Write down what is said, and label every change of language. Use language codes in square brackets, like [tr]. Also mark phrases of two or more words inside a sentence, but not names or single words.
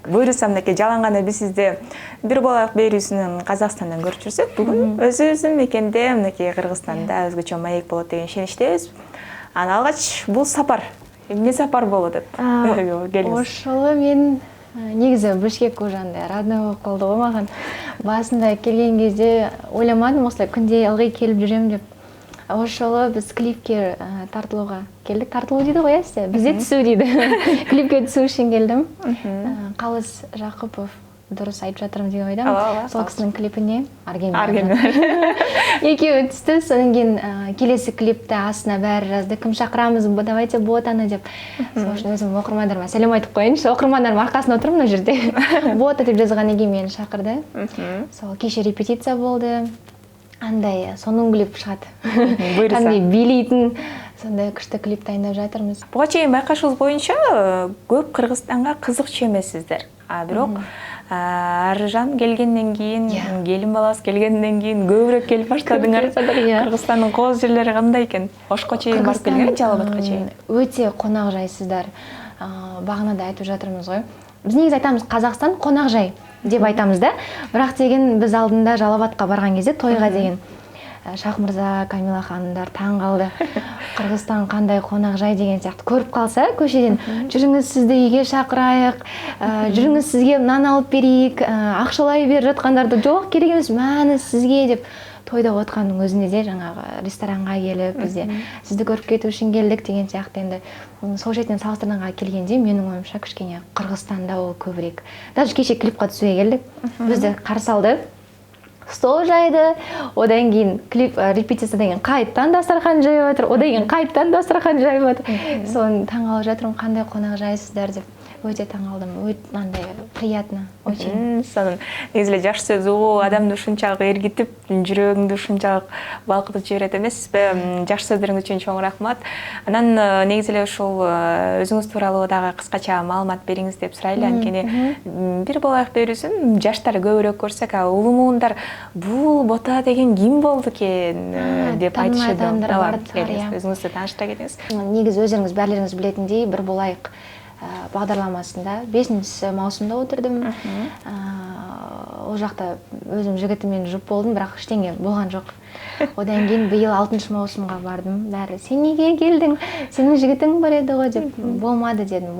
[ky] Буйрусам мынакей жаланганда биз сизди бир болак берүүсүнөн Казакстандан көрүп жүрсөк, бүгүн өзүбүздүн мекенде мынакей Кыргызстанда өзгөчө маек болот деген ишеничтебиз. Аны алгач бул сапар, эмне сапар болот деп келиңиз. Ошол мен негизи Бишкек уже андай родной болуп калды го маган. [kk] Басында келген кезде ойламадым осылай күндө ылгый келип жүрөм деп. [ky] Ошоло биз клипке тартылууга келдик. [kk] Тартылуу дейді ғой, сизде. Бизде түсүү дейді. [ky] Клипке түсүү үчүн келдим. [kk] Калыс Жакупов дурус айтып жатырмын деп ойдам. Сол кісінің клипіне Арген экөө түстү. Сонан кийин келесі клипте астына бәрі жазды. Кім шақырамыз, давайте Ботаны деп. Сол үшін өзім окурмандарыма сәлем айтып коеюнчу. [ky] Окурмандарым аркасында отуруп мына жерде. Бота деп жазгандан кийин мени шақырды. [kk] Сол кеше репетиция болды. Андай сонун клип шығады. Андай билейтін сондай күшті клип дайындап жатырмыз. [ky] Буга чейин байкашыбыз боюнча көп Кыргызстанга кызыкчу эмессиздер. Бирок Аружан келгенден кийин, келин баласы келгенден кийин көбүрөөк келип баштадыңар. Кыргызстандын кооз жерлери кандай экен? Ошко чейин барып келген, Жалал Абадка чейин. Өтө конак жайсыздар. Багына да айтып жатырмыз ғой. Биз негизи айтамыз Казакстан конак жай деп айтамыз да. Бирок деген биз алдында Жалал Абадка барган кезде тойга деген Шах Мырза, Камила ханымдар таң қалды. Кыргызстан кандай конак жай деген сияқты көрүп калса көшеден, жүрүңүз сизди үйгө шакырайык, жүрүңүз сизге нан алып берейик, акчалай берип жаткандарды жок керек эмес, маны сизге деп тойда откандын өзүнде де жаңағы ресторанга келип бизде сизди көрүп кетүү үчүн келдик деген сияқты. Енді сол жерден салыштырганга келгенде менин оюмча кичине Кыргызстанда ол көбүрөөк. Даже кеше клипке түсүүгө келдик. Бизди каршы алды. Стол жайды, [kk] одан кейін клип репетициядан кейін қайттан дастархан жайып жатыр, одан кейін қайттан дастархан жайып жатыр. Соны таң қалып жатырмын, қандай қонақ жайсыздар деп. Өте таң қалдым, өте андай [ru] приятно, очень. [ky] Сонун негизи жакшы сөз угуу адамды ушунчалык эргитип, жүрөгүңдү ушунчалык балкытып жиберет эмессизби? Жакшы сөздөрүңүз үчүн чоң рахмат. Анан негизи эле ушул өзүңүз тууралуу дагы кыскача маалымат бериңиз деп сурайлы. Анткени бир болак берүүсүн жаштар көбүрөөк көрсөк, улуу муундар бул Бота деген ким болду экен деп айтышты. Өзүңүздү тааныштыра кетиңиз. [kk] Негизи өзүңүз баарларыңыз билетиндей бир болайык бағдарламасында 5-ші маусымда отырдым. ол жақта өзім жігітіммен жұп болдым, бірақ ештеңе болған жоқ. Одан кейін биыл 6 маусымға бардым. Бәрі сен неге келдің? Сенің жігітің бар еді ғой деп. Болмады дедім.